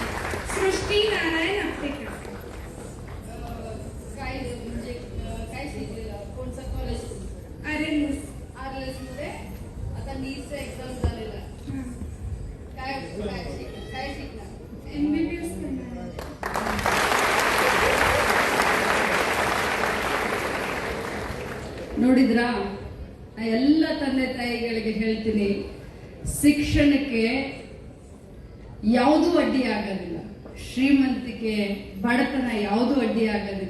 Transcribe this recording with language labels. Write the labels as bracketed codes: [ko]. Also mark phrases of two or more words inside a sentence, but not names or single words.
[mr] सृष्टी नारायण आपटेकर. काय म्हणजे काय शिकलेलं? कोणतं कॉलेज? RNS. आरएलएस मध्ये. आता नीटचं एक्झाम झालेलं. काय शिकणार? MBBS करणार. [kn] ನೋಡಿದ್ರಾ? ಎಲ್ಲ ತಂದೆ ತಾಯಿಗಳಿಗೆ ಹೇಳ್ತೀನಿ, ಶಿಕ್ಷಣಕ್ಕೆ ಯಾವುದೂ ಅಡ್ಡಿ ಆಗೋದಿಲ್ಲ. ಶ್ರೀಮಂತಿಕೆ ಬಡತನ ಯಾವುದೂ ಅಡ್ಡಿ ಆಗೋದಿಲ್ಲ.